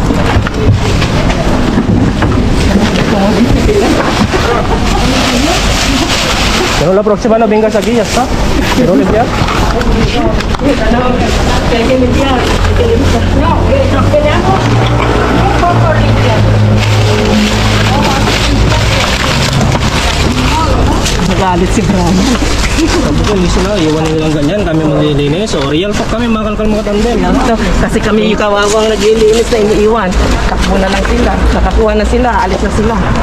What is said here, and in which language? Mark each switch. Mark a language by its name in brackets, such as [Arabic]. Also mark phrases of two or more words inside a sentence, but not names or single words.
[Spanish] Pero la próxima no vengas aquí, ya está. Quiero limpiar. Hay que limpiar. No, nos quedamos un poco limpiando. [Filipino] Nagalit si Brahma. Sabi ko, hindi sila, iwan nilang ganyan. Kami maglilinis. O, [English] real talk [Filipino] kami, makalkal mga tandem. Kasi kami yung kawawang naglilinis na iniiwan. Takbo na lang sila. Nakakuha na sila. Alis na sila.